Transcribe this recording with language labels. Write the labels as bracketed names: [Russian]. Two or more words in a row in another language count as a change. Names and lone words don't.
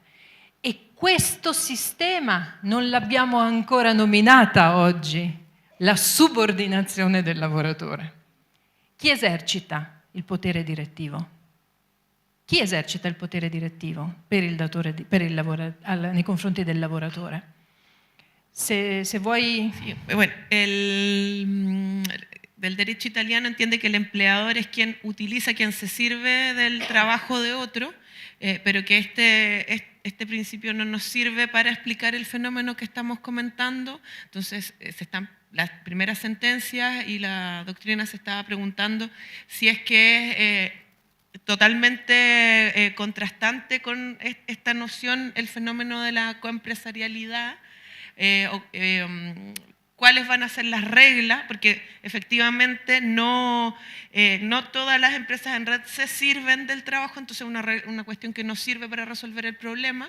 [Italian] E questo sistema non l'abbiamo ancora nominata oggi, la subordinazione del lavoratore. Chi esercita il potere direttivo? Chi esercita il potere direttivo nei confronti del lavoratore? Se vuoi... [Spanish] Sí, bueno, del derecho italiano entiende que el empleador es quien utiliza, quien se sirve del trabajo de otro, pero que este principio no nos sirve para explicar el fenómeno que estamos comentando. Entonces, las primeras sentencias y la doctrina se estaba preguntando si es que es totalmente contrastante con esta noción, el fenómeno de la coempresarialidad, cuáles van a ser las reglas, porque efectivamente no todas las empresas en red se sirven del trabajo, entonces es una cuestión que no sirve para resolver el problema.